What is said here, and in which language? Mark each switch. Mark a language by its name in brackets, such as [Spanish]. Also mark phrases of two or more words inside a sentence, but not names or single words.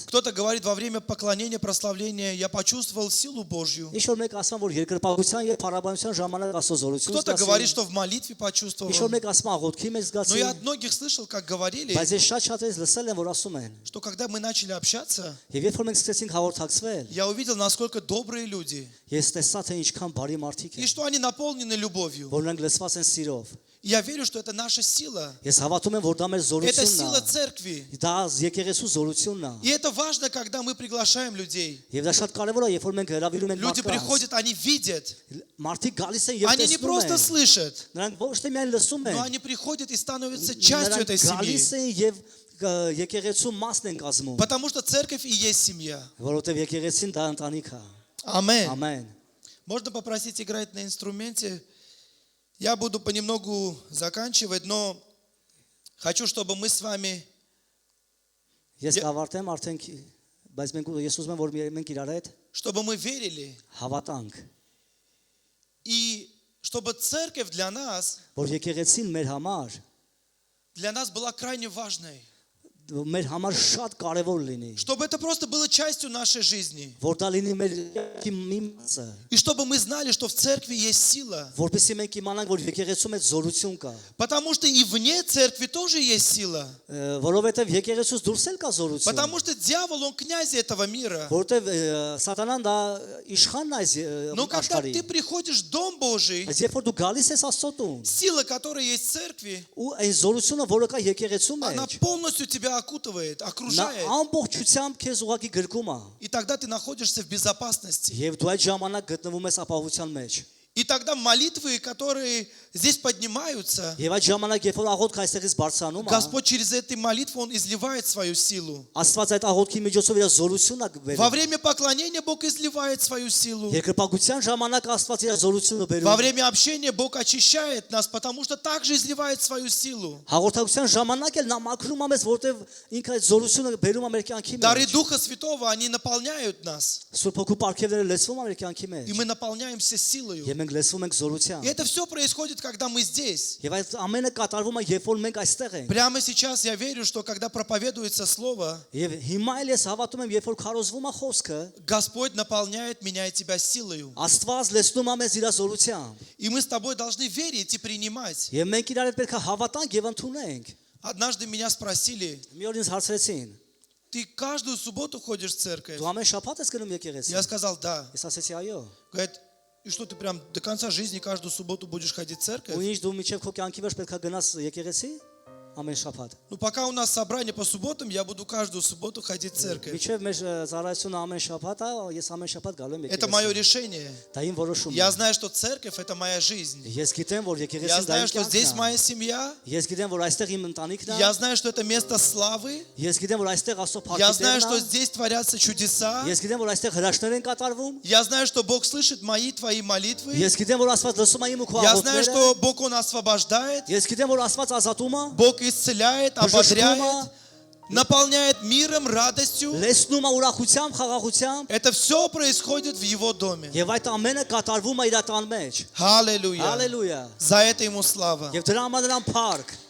[Russian] Кто-то говорит, во время поклонения, прославления я почувствовал силу Божью. [Armenian] Ինչ որ մեկ ասում որ երկրպագության եւ փառաբանության ժամանակ Աստծո զորություն [Russian] Кто-то [Armenian] զգացի։ [Russian] говорит, что в молитве почувствовал. [Armenian] Ինչ որ մեկ ասում աղոթքի մեջ [Russian] Но [Armenian] զգացի։ [Russian] я от многих слышал, как говорили, [Armenian] Բայց ես շատ լսել եմ որ ասում են։ [Russian] что когда мы начали общаться, [Armenian] Եվ երբ որ մենք սկսեցինք հաղորդակցվել, [Russian] я увидел, насколько добрые люди, [Armenian] ես տեսա թե ինչքան բարի մարդիկ [Russian] и [Armenian] են, [Russian] что они наполнены любовью. [Armenian] որ նրանք լսված են սիրով։ [Russian] И я верю, что это наша сила. [Armenian] Ես հավատում եմ որ դա մեր [Russian] Это [Armenian] զորությունն [Russian] сила [Armenian] է։ [Russian] церкви. [Armenian] Դա եկեղեցու զորությունն [Russian] И это важно, когда мы приглашаем людей. [Armenian] է։ Եվ դա շատ կարևոր է, երբ որ մենք հրավիրում ենք [Russian] Люди [Armenian] մարդկանց։ [Russian] приходят, они видят. [Armenian] Մարդիկ գալիս են եւ [Russian] Они не [Armenian] տեսնում [Russian] просто [Armenian] են։ [Russian] слышат, [Armenian] Նրանք ոչ թե միայն լսում [Russian] но [Armenian] են, [Russian] они приходят и становятся частью этой [Armenian] նրանք [Russian] семьи. [Armenian] գալիս են եւ եկեղեցու մասն են կազմում, [Russian] Потому что церковь и есть семья. [Armenian] որովհետեւ եկեղեցին դա ընտանիք է։ [Russian] Аминь. [Armenian] Ամեն։ [Russian] Можно попросить играть на инструменте. Я буду понемногу заканчивать, но хочу, чтобы мы с вами, [Armenian] Ես կավարտեմ արդեն, բայց ես ուզում եմ որ մենք իրար հետ [Russian] чтобы мы верили [Armenian] հավատանք [Russian] и чтобы церковь для нас [Armenian] եկեղեցին [Russian] для нас была крайне важной. [Armenian] մեր համար շատ կարևոր լինի, [Russian] Чтобы это просто было частью нашей жизни. [Armenian] որ դա լինի մեր կյանքի մի մասը, [Russian] И чтобы мы знали, что в церкви есть сила. [Armenian] որպեսզի մենք իմանանք, որ եկեղեցում այդ զորություն կա, [Russian] Потому что и вне церкви тоже есть сила. [Armenian] որովհետև եկեղեցուց դուրս էլ կա զորություն, [Russian] Потому что дьявол, он князь этого мира. [Armenian] որովհետև սատանան դա իշխանն է այս [Russian] Но когда [Armenian] աշխարհի, [Russian] ты приходишь в Дом Божий, [Armenian] բայց երբ որ դու գալիս ես Աստծո տուն, [Russian] сила, которая есть в церкви, [Armenian] ու այն զորությունը, որը կա եկեղեցու [Russian] она [Armenian] մեջ, [Russian] полностью тебя окутывает, [Armenian] նա [Russian] окружает. [Armenian] ամբողջությամբ քեզ ուղակի գրկում է, [Russian] И тогда ты находишься в безопасности. [Armenian] եւ դու այդ ժամանակ գտնվում ես ապահովության մեջ. [Russian] И тогда молитвы, которые здесь поднимаются, [Armenian] Եվ այդ ժամանակ, երբ որ աղոթքը այստեղից բարձրանում է, [Russian] Господь через эти молитвы, Он изливает свою силу. [Armenian] Աստված այդ աղոթքի միջոցով իր զորությունը [Russian] Во [Armenian] բերում։ [Russian] время поклонения Бог изливает свою силу. [Armenian] Երկրպագության ժամանակ Աստված իր զորությունը [Russian] Во [Armenian] բերում։ [Russian] время общения Бог очищает нас, потому что также изливает свою силу. [Armenian] Հաղորդակցության ժամանակ էլ նա մաքրում է մեզ, որտեղ ինքը այդ զորությունը բերում է մեր կյանքի [Russian] Дары [Armenian] մեջ։ [Russian] Духа Святого, они наполняют нас. [Armenian] Սուրբ Հոգու պարգևները լեցվում է մեր կյանքի [Russian] И [Armenian] մեջ։ [Russian] мы наполняемся силой. [Armenian] Եվ մենք լեցվում ենք [Russian] И [Armenian] զորությամբ։ [Russian] это все происходит, когда мы здесь. [Armenian] Եվ այդ ամենը կատարվում է, երբ որ մենք այստեղ ենք։ [Russian] Прямо сейчас я верю, что когда проповедуется Слово, [Armenian] Եվ հիմա էլ ես հավատում եմ, երբ որ քարոզվում է խոսքը, [Russian] Господь наполняет меня и тебя силой. [Armenian] Աստված լեցնում է մեզ իր զորությամբ։ [Russian] И мы с тобой должны верить и принимать. [Armenian] Եվ մենք իրար հետ պետք է հավատանք եւ ընդունենք։ [Russian] Однажды меня спросили, [Armenian] Մի օր ինձ հարցրեցին. [Russian] ты каждую субботу ходишь в церковь? [Armenian] Դու ամեն շաբաթ ես գնում եկեղեցի։ [Russian] Я сказал, да. [Armenian] Ես ասեցի այո։ [Russian] Говорит, и что ты прям до конца жизни каждую субботу будешь ходить в церковь? [Armenian] Ու ինչ դու միջև քո կյանքի վերջ պետք է գնաս եկեղեցի ամեն շաբաթ։ [Russian] Ну, пока у нас собрание по субботам, я буду каждую субботу ходить в церковь. [Armenian] Միջև մեր ծառայությունը ամեն շաբաթ է, ես ամեն շաբաթ գալու եմ [Russian] Это мое [Armenian] եկեղեցի։ [Russian] решение. [Armenian] Դա իմ որոշումն [Russian] Я [Armenian] է։ [Russian] знаю, что церковь – это моя жизнь. [Armenian] Ես գիտեմ, որ [Russian] Я [Armenian] եկեղեցին դա [Russian] знаю, [Armenian] իմ [Russian] что здесь [Armenian] կյանքն է։ [Russian] моя семья. [Armenian] Ես գիտեմ, որ այստեղ իմ ընտանիքն է։ [Russian] Я знаю, что это место славы. [Armenian] Ես գիտեմ, որ այստեղ Աստծո [Russian] Я знаю, [Armenian] փառքերն [Russian] что [Armenian] է։ [Russian] здесь творятся чудеса. [Armenian] Ես գիտեմ, որ այստեղ հրաշքներ են կատարվում։ [Russian] Я знаю, что Бог слышит мои, твои молитвы. [Armenian] Ես գիտեմ, որ Աստված լսում է իմ ու քո [Russian] Я знаю, [Armenian] աղոթքները։ [Russian] что Бог, Он освобождает. [Armenian] Ես գիտեմ, որ Աստված ազատում է, [Russian] Бог исцеляет, ободряет, наполняет миром, радостью. [Armenian] լեցնում է ուրախությամբ, խաղաղությամբ, [Russian] Это все происходит в Его доме. [Armenian] եւ այդ ամենը կատարվում է իր տան մեջ։ [Russian] Аллилуйя. [Armenian] Հալելույա։ [Russian] За это Ему слава. [Armenian] Եվ դրա համար նրան փառք։